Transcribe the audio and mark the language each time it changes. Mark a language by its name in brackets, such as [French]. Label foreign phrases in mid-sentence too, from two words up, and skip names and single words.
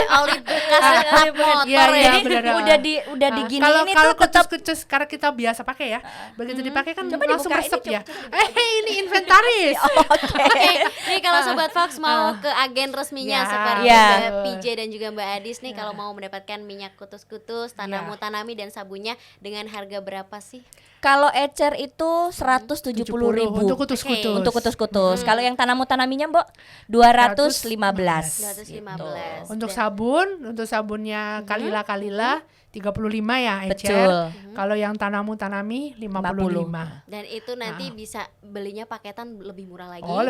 [Indonesian] Oli bekas lap motor Iya, ya. Jadi bener. udah diginiin Kalau itu tetap kucus karena kita biasa pakai ya. Begitu dipakai kan Coba langsung dibuka, resep ini ya. Ini inventaris. Oke, nih kalau Sobat Fox mau ke agen resminya Ya. seperti Ya. Mbak PJ dan juga Mbak Adis nih, kalau mau mendapatkan minyak kutus-kutus, tanamu tanami dan sabunnya dengan harga berapa sih? Kalau ecer itu 170.000 untuk kutus-kutus. untuk kutus-kutus. Kalau yang tanamu-tanaminya, Mbok, 215. 215. Untuk sabunnya kalila 35 ya ecer. Betul. Kalau yang tanami 55. Dan itu nanti bisa belinya paketan lebih murah lagi. Oh, lebih